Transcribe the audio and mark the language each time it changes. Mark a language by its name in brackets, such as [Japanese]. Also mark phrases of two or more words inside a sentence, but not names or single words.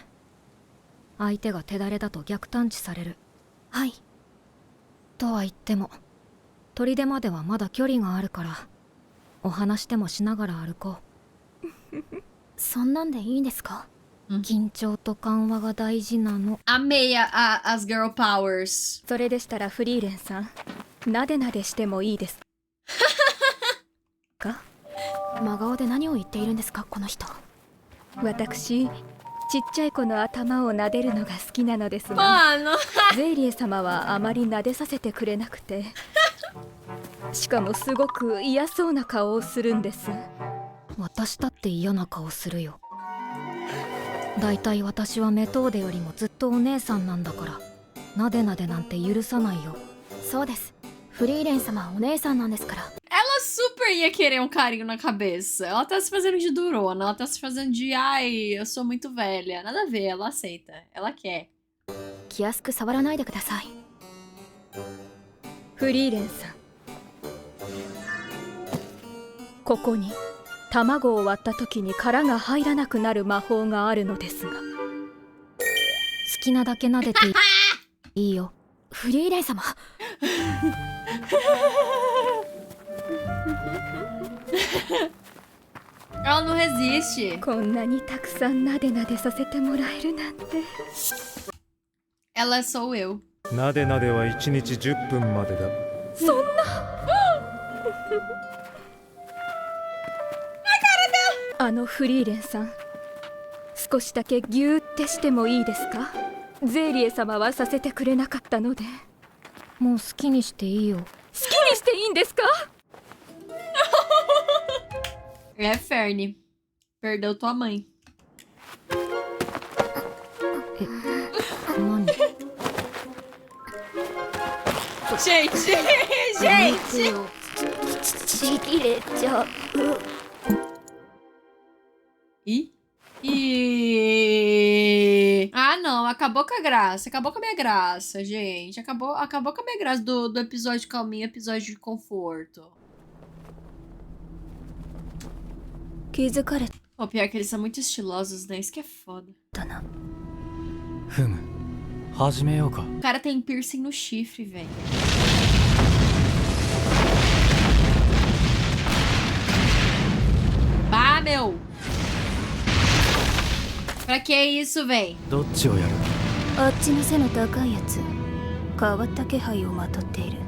[Japanese] 相手が手だれだと逆探知される。はい。とは言っても砦まではまだ距離があるから、お話でもしながら歩こう。そんなんでいいんですか？緊張と緩和が大事なの。 [Portuguese] Amei as [English] girl powers. [Japanese] それでしたらフリーレンさん、なでなでしてもいいですか？真顔で何を言っているんですか、この人。私、ちっちゃい子の頭を撫でるのが好きなのですが、 [Portuguese] Mano. [Japanese] ゼイリエ様はあまり撫でさせてくれなくて、しかもすごく嫌そうな顔をするんです。私だって嫌な顔するよ。だいたい私はメトーデよりもずっとお姉さんなんだから、なでなでなんて許さないよ。そうです。フリーレン様はお姉さんなんですから。 [Portuguese] Ela super ia querer um carinho na cabeça. Ela tá se fazendo de durona, ela tá se fazendo de ai, eu sou muito velha. Nada a ver, ela aceita. Ela quer. [Japanese] 気安く触らないでください。フリーレンさん、ここに卵を割った時に殻が入らなくなる魔法があるのですが、好きなだけ撫でていいよ。フリーレン様。 [Portuguese] Ela não resiste. [Japanese] こんなにたくさんなでなでさせてもらえるなんて。 [Portuguese] Ela sou eu. [Japanese] なでなでは1日10分までだ。あのフリーレンさん、少しだけギューってしてもいいですか？ゼイリエ様はさせてくれなかったので。もう好きにしていいよ。好きにしていいんですか？ [Portuguese] É Ferne. Perdeu tua mãe. [Japanese] 何？ [Portuguese] Gente, gente. [Japanese] ちぎれちゃう。 [Portuguese] Ah, não, acabou com a graça, acabou com a minha graça, gente. Acabou com a minha graça do episódio calminho, episódio de conforto. [Japanese] 気づかれ [Portuguese] Pô, pior que eles são muito estilosos, né? Isso que é foda. [Japanese] たな。ふむ、始めようか。 [Portuguese] O cara tem piercing no chifre, velho. Bah, meu! Pra que isso, véi? [Japanese] どっちをやる？あっちの背の高いやつ変わった気配をまとっている。